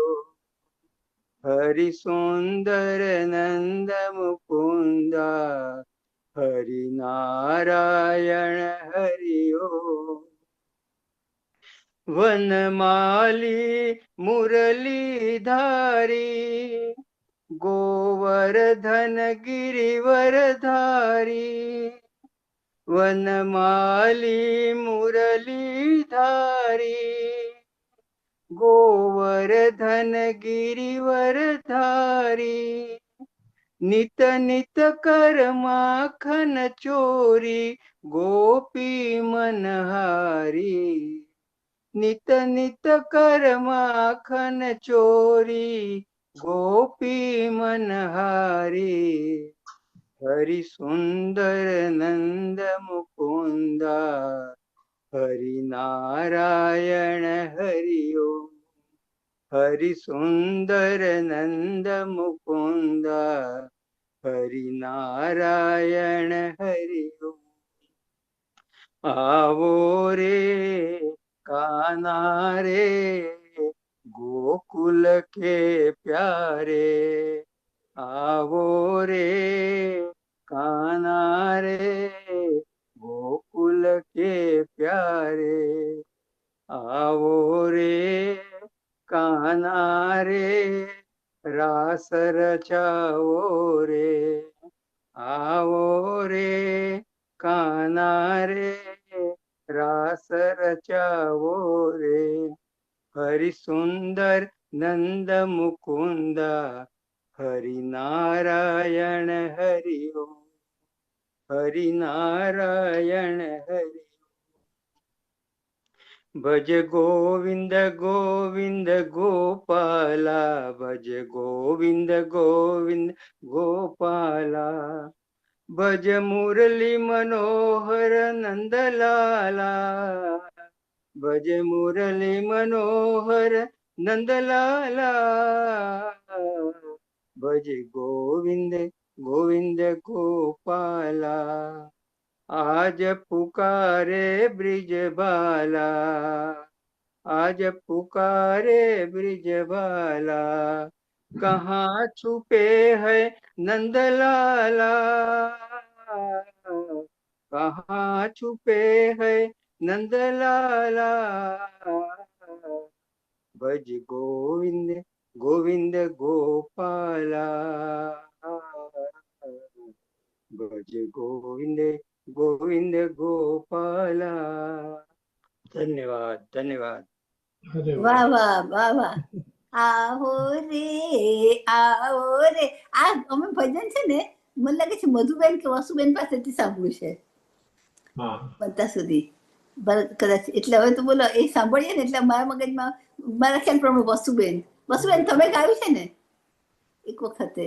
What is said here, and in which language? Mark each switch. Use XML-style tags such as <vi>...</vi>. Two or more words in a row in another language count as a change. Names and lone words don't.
<hi>हरि सुंदर नंद मुकुंदा, हरि नारायण हरि, वनमाली मुरलीधारी, गोवर्धन गिरिवरधारी, वनमाली मुरलीधारी, गोवर्धन गिरिवर धारी, नित नित कर माखन चोरी, गोपी मनहारी, नित नित कर माखन चोरी, गोपी मनहारी, हरि सुंदर नंद मुकुंदा, हरि नारायण हरि ओम, हरि सुंदर नंद मुकुंदा, हरि नारायण हरि ओम। आवो रे काना रे गोकुल के प्यारे, आवो रे काना रे गोकुल के प्यारे, आवो रे काना रे रास रचाओ रे, आवो रे काना रे रास रचाओ रे, हरि सुंदर नंद मुकुंदा, हरि नारायण हरि ओम, हरि नारायण हरि। भज गोविंद गोविंद गोपाला, भज गोविंद गोविंद गोपाला, भज मुरली मनोहर नंदलाला, भज मुरली मनोहर नंदलाला, भज गोविंद गोविंद गोपाला, आज पुकारे ब्रिजबाला, आज पुकारे ब्रिजबाला, कहाँ छुपे है नंदलाला, कहाँ छुपे है नंदलाला, भज गोविंद गोविंद गोपाला, भज गोविंद गोविंद गोपाला। धन्यवाद धन्यवाद।</hi> <gu>વાહ વાહ વાહ વાહ. આવો રે આ અમે ભજન છે ને મને લાગે છે મધુબેન કે વસુબેન પાસેથી સાંભળ્યું છે બધા સુધી કદાચ. એટલે હવે તો બોલો એ સાંભળીએ ને એટલે મારા મગજમાં મારા ખ્યાલ પ્રમાણે વસુબેન તમે ગાયું છે ને એક વખતે?</gu>